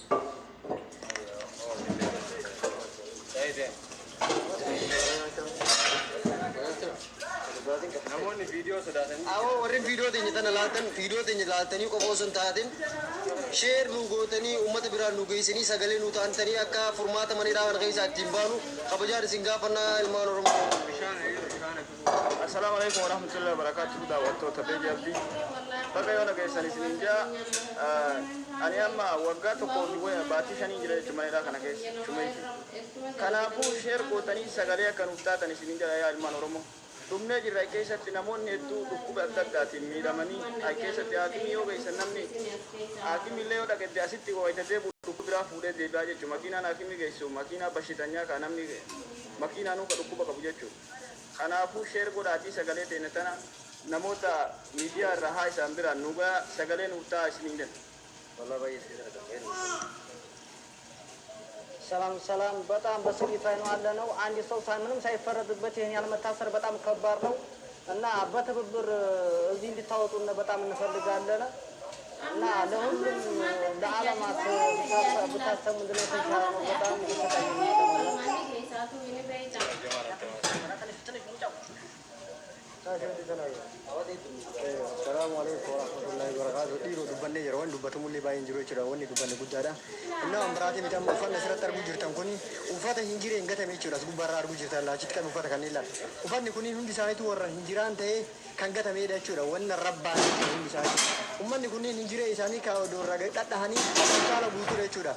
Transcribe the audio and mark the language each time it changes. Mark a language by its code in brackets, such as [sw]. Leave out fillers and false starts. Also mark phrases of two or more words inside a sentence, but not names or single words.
[om] Namoonni viidiyoo sodaatanii. Awoo warri viidiyoo teenya tana laatan viidiyoo teenya laatanii qofa osoo hin taatin sheer nu gootanii uummata biraan nu geessanii sagalee nu taantanii akka furmaata maneedhaa kana keessaa ittiin baanu kabajaan isin gaafannaa ilmaan Oromoo. [ar] السلام عليكم ورحمة الله وبركاته. [om] Daawwattoota Beeji Abdii. Bakka yoo nageessan isin jaa ani amma waggaa tokko baatii shanii jira jechuudha maneedhaa kana keessa shumeeti. Kanaafuu sheer gootanii sagalee akka nuuf taatan isin jala yaa ilmaan Oromoo. Dhumnee jirra keessatti namoonni hedduu dhukkuba adda addaatiin miidhamanii keessatti haakimii yoo geessan namni haakimillee yoo dhaqetti asitti ho'itatee dhukkuba biraa fuudhee deebi'aa jechuudha. Makiinaan haakimii geessu makiinaa bashitanyaa kan namni makiinaa nuuka dhukkuba qabu jechuudha. Kanaafuu sheer godhaatii sagalee teenya tana namoota miidiyaa irraa haa isaan biraan nuugaa sagalee nuuf ta'a isiniin jenna. [am] ሰላም በጣም በስሪት ላይ ነው ያለነው። አንድ ሰው ምንም ሳይፈረድበት ይሄን ያህል መታሰር በጣም ከባድ ነው እና በትብብር እዚህ እንድታወጡን በጣም እንፈልጋለን እና ለሁሉም ለዓለማት ብታሰሙ እንደሆነ ተሻለ ነው። በጣም እየተሰቃየን ነው። [ar] السلام عليكم ورحمة الله وبركاته. [om] Dhiiroo dubbanne yeroo waan dubbatamu illee baay'een jiru jechuudha. Wanni dubbanne guddaadha. Inni waan biraati miti amma uffanni asirratti arguu jirtan kun uffata hin jireen gatame jechuudha. As gubbaarraa arguu jirtan laachitti kan uffata kanneen laala. Uffanni kun hundi isaaniitu warra hin jiraan ta'ee kan gatamedha jechuudha. Wanna rabbaan hundi isaanii. Uummanni kunneen hin jiree isaanii kaa'odoorraa dhadhahanii saala guutuudha jechuudha.